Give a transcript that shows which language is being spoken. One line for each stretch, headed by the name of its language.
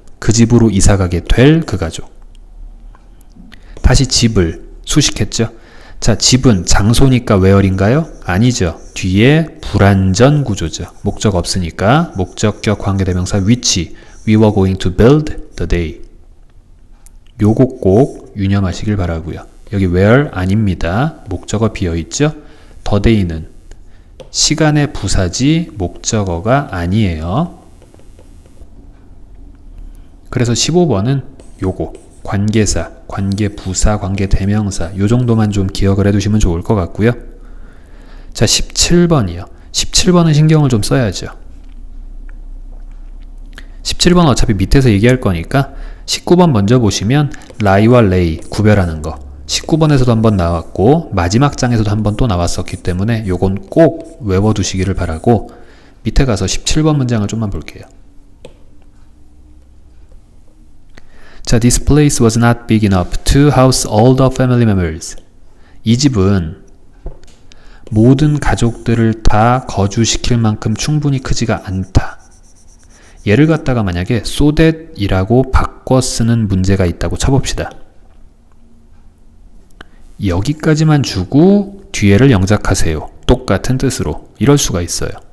Korean: 그 집으로 이사가게 될 그 가족. 다시 집을 수식했죠? 자, 집은 장소니까 where인가요? 아니죠. 뒤에 불완전 구조죠. 목적 없으니까 목적격 관계대명사 which.
English: We were going to build the day.
Korean: 요거 꼭 유념하시길 바라고요. 여기 where 아닙니다. 목적어 비어있죠? the day는 시간의 부사지 목적어가 아니에요. 그래서 15번은 요거 관계사, 관계부사, 관계대명사 요 정도만 좀 기억을 해두시면 좋을 것 같고요. 자, 17번이요. 17번은 신경을 좀 써야죠. 17번 어차피 밑에서 얘기할 거니까 19번 먼저 보시면 lie와 lay 구별하는 거 19번에서도 한번 나왔고 마지막 장에서도 한번 또 나왔었기 때문에 요건 꼭 외워두시기를 바라고 밑에 가서 17번 문장을 좀만 볼게요.
English: 자, this place was not big enough to house all the family members.
Korean: 이 집은 모든 가족들을 다 거주시킬 만큼 충분히 크지가 않다. 얘를 갖다가 만약에 so that 이라고 바꿔 쓰는 문제가 있다고 쳐봅시다. 여기까지만 주고 뒤에를 영작하세요. 똑같은 뜻으로. 이럴 수가 있어요.